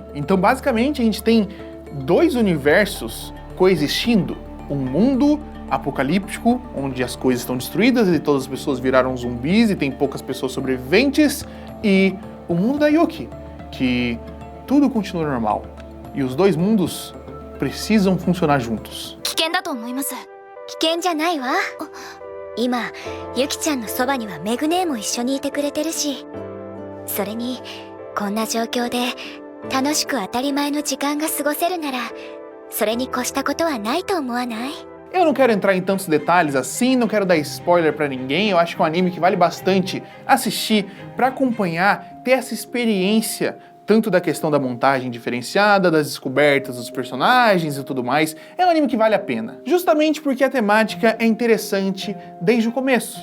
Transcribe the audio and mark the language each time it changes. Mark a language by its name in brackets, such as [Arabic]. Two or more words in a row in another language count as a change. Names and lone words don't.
[Portuguese] Então basicamente a gente tem dois universos coexistindo, um mundo apocalíptico, onde as coisas estão destruídas e todas as pessoas viraram zumbis e tem poucas pessoas sobreviventes, e o mundo da Yuki, que tudo continua normal. E os dois mundos precisam funcionar juntos. [Japanese] 危険だと思います。危険じゃないわ。今ユキちゃんのそばにはメグ姉も一緒にいてくれてるし、それにこんな状況で楽しく当たり前の時間が過ごせるなら、それに越したことはないと思わない？ [Portuguese] Eu não quero entrar em tantos detalhes assim, não quero dar spoiler pra ninguém. Eu acho que é um anime que vale bastante assistir pra acompanhar, ter essa experiência tanto da questão da montagem diferenciada, das descobertas dos personagens e tudo mais. É um anime que vale a pena, justamente porque a temática é interessante desde o começo.